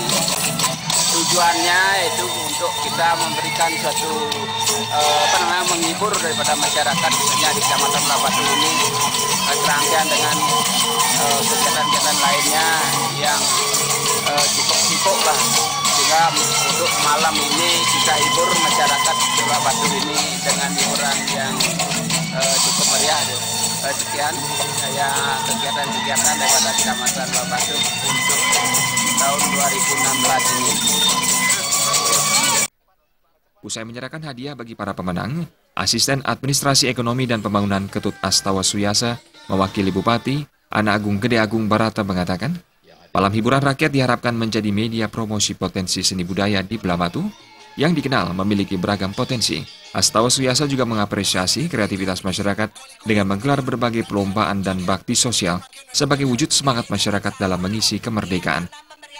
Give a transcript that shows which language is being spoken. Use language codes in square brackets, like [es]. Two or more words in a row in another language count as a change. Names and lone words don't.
[id] Tujuannya itu untuk kita memberikan suatu menghibur daripada masyarakat khususnya di Kecamatan Belah Batu ini, serangkaian dengan kegiatan-kegiatan lainnya yang cukup sibuk lah, sehingga untuk malam ini kita hibur masyarakat Belah Batu ini dengan hiburan yang cukup meriah. Sekian saya kegiatan-kegiatan daripada Kecamatan Belah Batu untuk tahun 2016 ini. Usai menyerahkan hadiah bagi para pemenang, Asisten Administrasi Ekonomi dan Pembangunan Ketut Astawa Suyasa mewakili Bupati Anak Agung Gede Agung Barata mengatakan, malam hiburan rakyat diharapkan menjadi media promosi potensi seni budaya di Belah Batu yang dikenal memiliki beragam potensi. Astawa Suyasa juga mengapresiasi kreativitas masyarakat dengan menggelar berbagai perlombaan dan bakti sosial sebagai wujud semangat masyarakat dalam mengisi kemerdekaan.